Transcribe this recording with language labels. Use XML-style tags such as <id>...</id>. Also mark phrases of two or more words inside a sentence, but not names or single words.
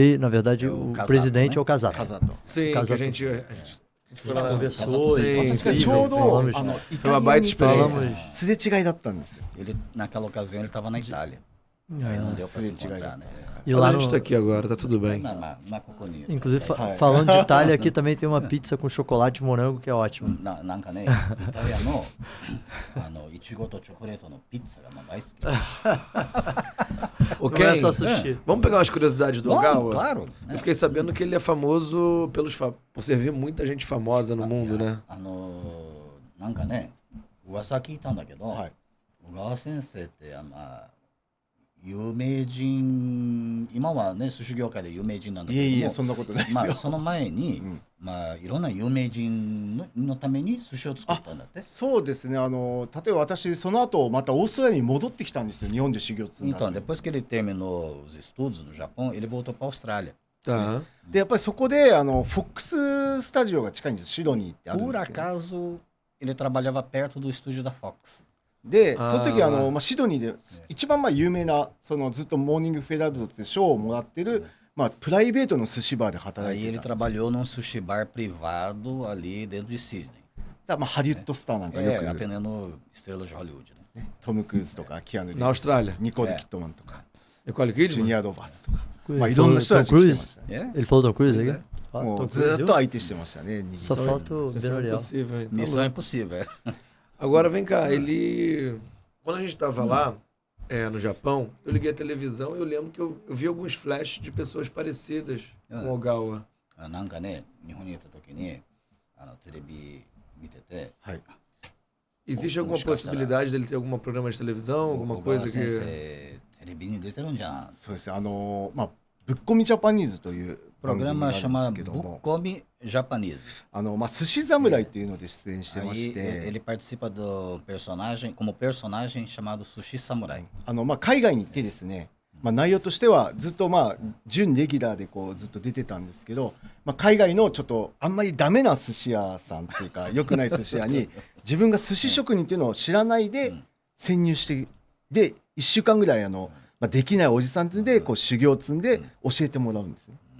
<pt>É o o Kazato, presidente né? é o Kazato.</pt> <ja>カザと。</ja> <pt>Sim, que Casa a gente A gente foi lá, Conversou, Sim,</pt> <ja>私が</ja> <pt>sim,</pt> <ja>ちょう</ja> <pt>sim,</pt> <ja>ど</ja> <pt>sim.</pt> <ja>イ</ja> <pt>Foi uma</pt> <ja>タリア</ja> <pt>baita</pt> <ja>に</ja> <pt>experiência. Falamos.</pt> <ja>すれ違いだったんですよ。</ja> <pt>Ele, naquela ocasião, ele estava na Itália. Aí não deu para se encontrar, né? E Mas lá a gente no, tá aqui agora, tá tudo bem. Na Coconino. inclusive,</pt> <ja>Hai.</ja> <pt>falando de Itália, aqui também tem uma pizza com chocolate e morango que é ótima.</pt> <ja>なんかね、イタリアのいちごとチョコレートのピッツァがまあ大好き。</ja> <pt>Ô, Não é Ken, só sushi. vamos pegar umas curiosidades do Bom, Ogawa? claro. Eu fiquei sabendo que ele é famoso por servir muita gente famosa no mundo, né?</pt> <ja>なんかね、噂聞いたんだけど、はい小川先生って有名人、今はね、寿司業界で有名人なんだけども、いえいえ、そんなことないですよ。まあその前に、うんまあいろんな有名人のために寿司を作ったんだって。そうですね、例えば私、その後またオーストラリアに戻ってきたんですよ、日本で修行積んだ</ja> <pt>Então,</pt> <ja>後</ja> <pt>depois que ele terminou os estudos no Japão, ele voltou para a Austrália. Tá.</pt> <ja>で、やっぱりそこでフォックススタジオが近いんです、シドニーってあるん</ja> <pt>Por</pt> <ja>ですけど、</ja> <pt>acaso, ele trabalhava perto do estúdio da Fox.</pt> <ja>で、あーその時シドニーで一番有名な、ずっとモーニングフェラードって賞をもらってる、プライベートの寿司バーで働</ja> <pt>Aí</pt> <ja>いて</ja> <pt>ele</pt> <ja>たんです。</ja> <pt>trabalhou num sushi bar privado ali dentro de Sydney.</pt> <ja>だからハリウッドスターなんかよく、</ja> <pt>atendendo estrelas de Hollywood, né?</pt> <ja>トム・クルーズとかキアヌ・リーブス</ja> <pt>Na Austrália.</pt> <ja>ニコール・キットマンとか、</ja> <pt>Nicole</pt> <ja>ジュ</ja> <pt>Kidman?</pt> <ja>ニア・ロバーツとか、</ja> <pt>Ele</pt> <ja>いろん</ja> <pt>falou</pt> <ja>な人た</ja> <pt>Tom</pt> <ja>ち来てま</ja> <pt>Cruise.</pt> <ja>したね。</ja> <pt>É. Ele falou Tom Cruise Pois aqui? Ah,</pt> <ja>も</ja> <pt>Tom</pt> <ja>う</ja> <pt>Cruise</pt> <ja>ずっ</ja> <pt>deu?</pt> <ja>と相手してましたね。</ja> <pt>Só falta o Missão Benorial. Impossível, então. Missão impossível, é. Agora vem cá, ele. Quando a gente tava lá, no Japão, eu liguei a televisão e eu lembro que eu vi alguns flashes de pessoas parecidas com o Ogawa.</pt> <ja>なんかね、日本にいた時にテレビ見てて、はい。</ja> <pt>Existe alguma possibilidade dele ter algum programa de televisão, alguma</pt> <ja>小川</ja> <pt>coisa</pt> <ja>先</ja> <pt>que.</pt> <ja>生テレビに出てるんじゃん。そうですね。ぶっこみジャパニーズという番組が</ja> <pt>Programa</pt> <ja>あるんで</ja> <pt>chama</pt> <ja>すけども、</ja> <pt>Bukkomi Japanese.</pt> <ja>寿司侍というので出演してま</ja> <pt>Aí</pt> <ja>して、</ja> <pt>ele participa do personagem, como personagem chamado Sushi Samurai.</pt> <ja>海外に行ってですね、内容としてはずっと準レギュラーでずっと出てたんですけど、海外のちょっとあんまりダメな寿司屋さんっていうか良くない寿司屋に自分が寿司職人っていうのを知らないで潜入して、で1週間ぐらいできないおじさんで修行を積んで教えてもらうんですね。</ja>